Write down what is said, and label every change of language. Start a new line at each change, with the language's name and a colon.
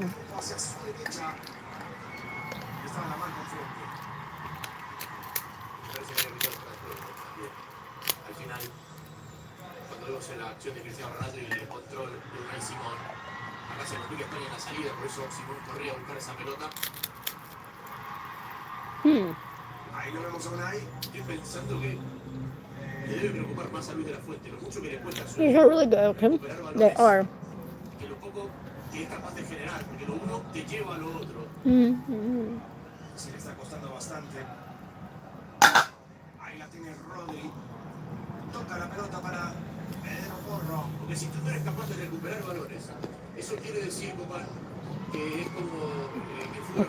Spanish: Al final, cuando vemos la acción de Cristiano Ronaldo y el control de Unai Simón, acá se complica España en la salida, por eso Simón corría a buscar esa pelota. Ahí lo vemos a Unai. Estoy pensando que le debe preocupar más a Luis de la Fuente, lo mucho que le cuesta a su
English: These are really good, okay? They are.
Spanish: que lo poco que es capaz de generar, porque lo uno te lleva a lo otro. Se le está costando bastante. Ahí la tiene Rodri. Toca la pelota para Pedro Porro. Porque si tú no eres capaz de recuperar valores, eso quiere decir, compadre, que es como el fútbol